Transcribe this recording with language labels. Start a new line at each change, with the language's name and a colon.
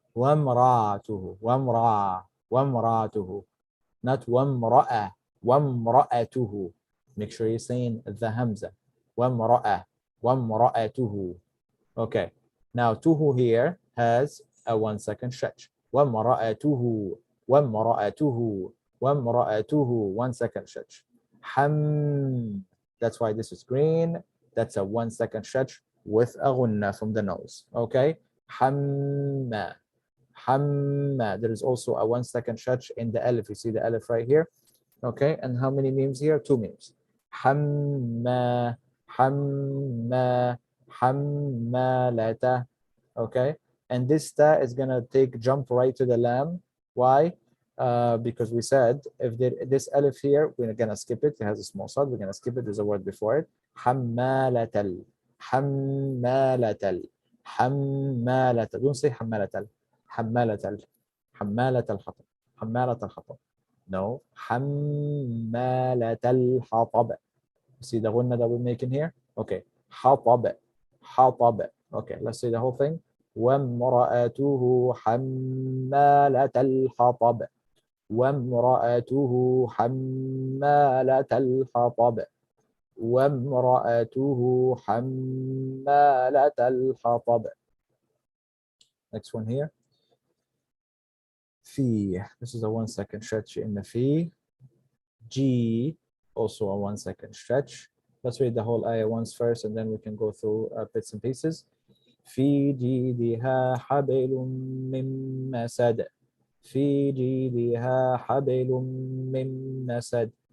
Arabic: وامرأته وامرأته not وامرأة وامرأته.
English: Make sure you're saying the hamza.
Arabic: وامرأة وامرأته. Okay.
English: Now tuhu here has a 1 second stretch.
Arabic: وامرأته وامرأته وامرأته
English: 1 second stretch. Ham. That's why this is green. That's a 1 second stretch with a ghunna from the nose. Okay.
Arabic: حمّا حمّا.
English: There is also a 1 second stretch in the alif. You see the alif right here. Okay, and how many memes here? 2 memes.
Arabic: حمّا حمّا حمّالة.
English: Okay, and this ta is gonna take jump right to the lam. Why? Because we said if this alif here, we're gonna skip it. It has a small sad. We're gonna skip it. There's a word before it.
Arabic: حمالة حمالة حمالة.
English: Don't say
Arabic: حمالة حمالة حمالة الحطب حمالة الحطب. No. حمالة الحطب.
English: See the gunna that we're making here?
Arabic: Okay. حطب حطب.
English: Okay, let's say the whole thing.
Arabic: وامرأته حمالة الحطب وامرأته حمالة الحطب وامرأته حمالة الحطب.
English: Next one here. في. This is a 1 second stretch in the في. G, also a 1 second stretch. Let's read the whole ayah once first and then we can go through bits and pieces.
Arabic: في جيدها حبل من مسد في جيدها حبل من مسد.